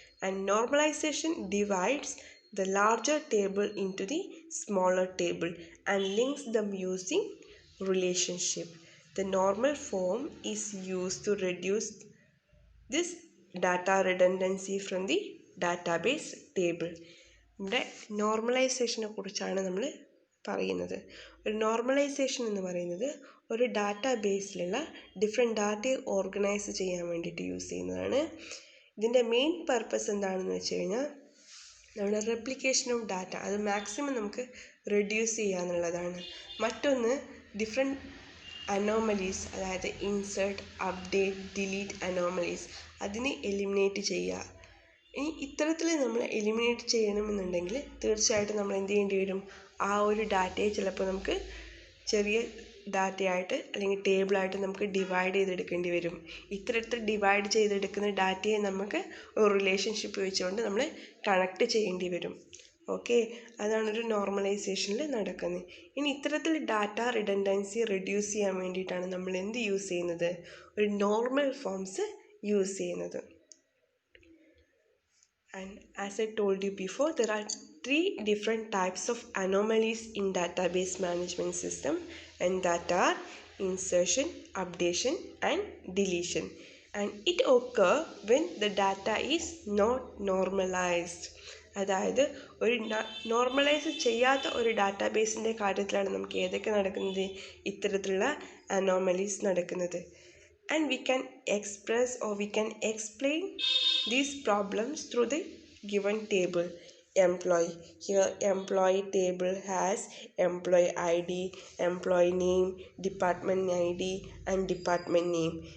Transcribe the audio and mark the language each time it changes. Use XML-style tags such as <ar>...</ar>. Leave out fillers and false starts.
<en>And normalization divides the larger table into the smaller table and links them using relationship. The normal form is used to reduce this data redundancy from the database table.</en> <ml>ഇവിടെ നോർമലൈസേഷനെ കുറിച്ചാണ് നമ്മൾ പറയുന്നത്. ഒരു normalisation എന്ന് പറയുന്നത് ഒരു ഡാറ്റാബേസിലുള്ള different ഡാറ്റയെ organise ചെയ്യാൻ വേണ്ടിയിട്ട് യൂസ് ചെയ്യുന്നതാണ്. ഇതിൻ്റെ മെയിൻ പർപ്പസ് എന്താണെന്ന് വെച്ച് കഴിഞ്ഞാൽ നമ്മുടെ റെപ്ലിക്കേഷൻ ഓഫ് ഡാറ്റ അത് മാക്സിമം നമുക്ക് റെഡ്യൂസ് ചെയ്യുക എന്നുള്ളതാണ്. മറ്റൊന്ന് ഡിഫറെൻറ്റ് അനോമലീസ്, അതായത് ഇൻസേർട്ട്, അപ്ഡേറ്റ്, ഡിലീറ്റ് അനോമലീസ്, അതിനെ എലിമിനേറ്റ് ചെയ്യുക. ഇനി ഇത്തരത്തിൽ നമ്മൾ എലിമിനേറ്റ് ചെയ്യണമെന്നുണ്ടെങ്കിൽ തീർച്ചയായിട്ടും നമ്മൾ എന്ത് ചെയ്യേണ്ടി വരും? ആ ഒരു ഡാറ്റയെ ചിലപ്പോൾ നമുക്ക് ചെറിയ ഡാറ്റയായിട്ട് അല്ലെങ്കിൽ ടേബിളായിട്ട് നമുക്ക് ഡിവൈഡ് ചെയ്തെടുക്കേണ്ടി വരും. ഇത്തരത്തിൽ ഡിവൈഡ് ചെയ്തെടുക്കുന്ന ഡാറ്റയെ നമുക്ക് ഒരു റിലേഷൻഷിപ്പ് വെച്ചുകൊണ്ട് നമ്മൾ കണക്ട് ചെയ്യേണ്ടി വരും. ഓക്കെ, അതാണ് ഒരു നോർമലൈസേഷനിൽ നടക്കുന്നത്. ഇനി ഇത്തരത്തിൽ ഡാറ്റ റിഡൻഡൻസി റെഡ്യൂസ് ചെയ്യാൻ വേണ്ടിയിട്ടാണ് നമ്മൾ എന്ത് യൂസ് ചെയ്യുന്നത്? ഒരു നോർമൽ ഫോംസ് യൂസ് ചെയ്യുന്നത്.</ml> <en>And as I told you before, there are 3 different types of anomalies in database management system, and that are insertion, updation and deletion. And it occur when the data is not normalized.</en> <ml>അതായത് ഒരു normalise ചെയ്യാത്ത ഒരു ഡാറ്റാബേസിൻ്റെ കാര്യത്തിലാണ് നമുക്ക് ഏതൊക്കെ നടക്കുന്നത്? ഇത്തരത്തിലുള്ള anomalies നടക്കുന്നത്.</ml> <en>And we can express or we can explain these problems through the given table. Employee, here employee table has employee ID, employee name, department ID and department name.</en>